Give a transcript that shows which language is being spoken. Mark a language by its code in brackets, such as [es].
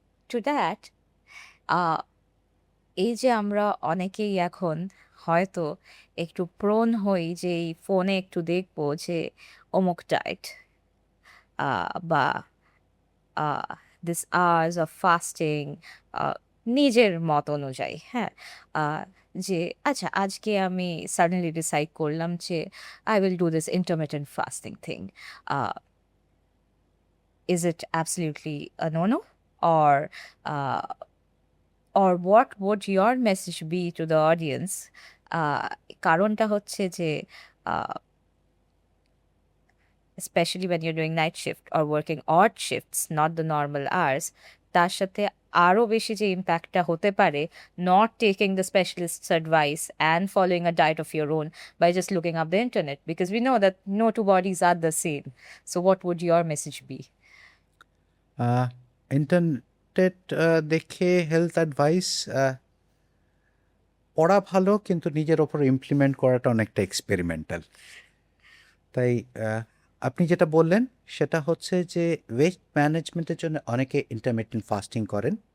[bn] To that, এই যে আমরা অনেকেই এখন হয়তো একটু প্রোন হই যে এই ফোনে একটু দেখবো যে অমুক ডায়েট বা দিস আওয়ার্স অফ ফাস্টিং, নিজের মত অনুযায়ী, হ্যাঁ, আহ, যে আচ্ছা আজকে আমি সাডেনলি ডিসাইড করলাম যে [en] I will do this intermittent fasting thing. Is it absolutely a no-no? Or uh, or what would your message be to the audience? [bn] কারণটা হচ্ছে যে [en] especially when you're doing night shift or working odd shifts, not the normal hours, [bn] তার সাথে আরো বেশি যে ইম্প্যাক্টটা হতে পারে [en] not taking the specialist's advice and following a diet of your own by just looking up the internet, because we know that no two bodies are the same. So what would your message be? [bn] Internet দেখে health advice পড়া ভালো, কিন্তু নিজের ওপর implement করাটা অনেকটা experimental. তাই আপনি যেটা বললেন সেটা হচ্ছে যে ওয়েট ম্যানেজমেন্টের জন্য অনেকে ইন্টারমিটেন্ট ফাস্টিং করেন।